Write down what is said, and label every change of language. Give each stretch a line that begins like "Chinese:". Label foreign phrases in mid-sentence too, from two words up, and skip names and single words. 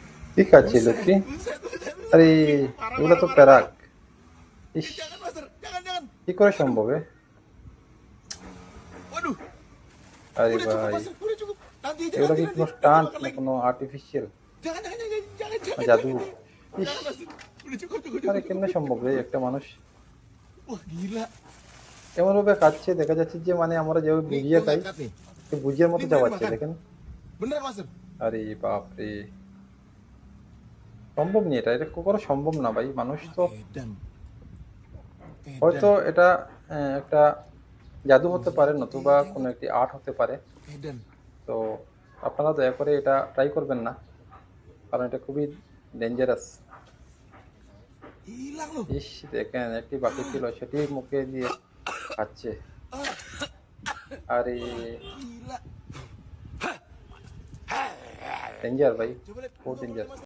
Bangla: কি খাচ্ছে লোকটি? আরে
Indonesian: Parah,
Bangla: এগুলো
Indonesian: parah,
Bangla: তো
Indonesian: parah, প্যারাক। parah.
Bangla: ইস,
Indonesian: Jangan, Master. Jangan, jangan.
Bangla: কি করে সম্ভব এ?
Indonesian: Waduh,
Bangla: আরে
Indonesian: udah cukup,
Bangla: ভাই,
Indonesian: Master. Udah cukup. Nanti aja,
Bangla: এগুলো
Indonesian: nanti,
Bangla: কি
Indonesian: nanti.
Bangla: কোনো
Indonesian: Nanti
Bangla: স্টান্ট
Indonesian: makan
Bangla: না
Indonesian: lagi.
Bangla: কোনো আর্টিফিশিয়াল
Indonesian: Jangan, jangan, jangan, jangan,
Bangla: না
Indonesian: jangan,
Bangla: জাদু?
Indonesian: jangan, jangan.
Bangla: ইস,
Indonesian: Jangan, Master. Udah cukup, cukup,
Bangla: আরে
Indonesian: cukup, cukup,
Bangla: কেমনে
Indonesian: cukup,
Bangla: সম্ভব রে
Indonesian: cukup.
Bangla: একটা মানুষ
Indonesian: Wah, gila.
Bangla: এমন ভাবে খাচ্ছে, দেখা যাচ্ছে যে মানে আমরা যেভাবে
Indonesian: Nih,
Bangla: বুঝিয়ে
Indonesian: gua
Bangla: খাই
Indonesian: ngangkat nih.
Bangla: সে বুঝিয়ার
Indonesian: Ini
Bangla: মতো
Indonesian: beneran
Bangla: চাবাচ্ছে
Indonesian: makan.
Bangla: দেখেন।
Indonesian: Beneran, Master.
Bangla: আরে বাপ রে, সম্ভব নি, এটা এটা কখনো সম্ভব না ভাই। মানুষ
Indonesian: Wah,
Bangla: তো
Indonesian: edan.
Bangla: হয়তো
Indonesian: Edan.
Bangla: এটা একটা জাদু হতে পারে, নতুবা কোনো একটি আর্ট হতে পারে।
Indonesian: Edan.
Bangla: তো আপনারা দয়া করে এটা ট্রাই করবেন না, কারণ এটা খুবই ডেঞ্জারাস।
Indonesian: Hilang loh.
Bangla: ইস, দেখেন একটি বাকি ছিল সেটি মুখে দিয়ে খাচ্ছে। আরে
Indonesian: Gila.
Bangla: ডেঞ্জার ভাই,
Indonesian: Coba lihat,
Bangla: বহুত
Indonesian: buka mulut
Bangla: ডেঞ্জার।
Indonesian: Mas.